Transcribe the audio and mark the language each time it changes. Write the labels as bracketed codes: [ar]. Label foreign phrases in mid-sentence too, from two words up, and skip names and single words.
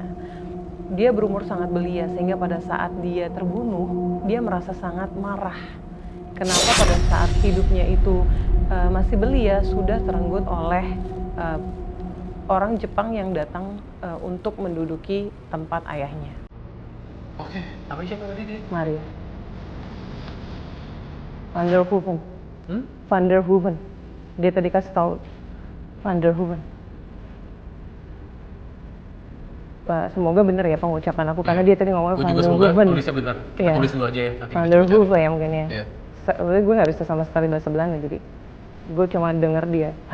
[id] Dia berumur sangat belia sehingga pada saat dia terbunuh, dia merasa sangat marah. Kenapa pada saat hidupnya itu masih belia sudah terenggut oleh orang Jepang yang datang untuk menduduki tempat ayahnya. Oke, apa siapa tadi dia? Maria. Van der Hoeven. Hmm? Van der Hoeven. Dia tadi kasih tahu Van der Hoeven. Pak, semoga benar ya pengucapan aku karena dia tadi ngomong Van der Hoeven. tulisnya benar. Iya. Tulis dulu aja ya. Nanti Van kita der baca. Hoeven ya mungkin ya. Iya. Sebenarnya gue nggak bisa sama sekali bahasa Belanda jadi gue cuma denger dia.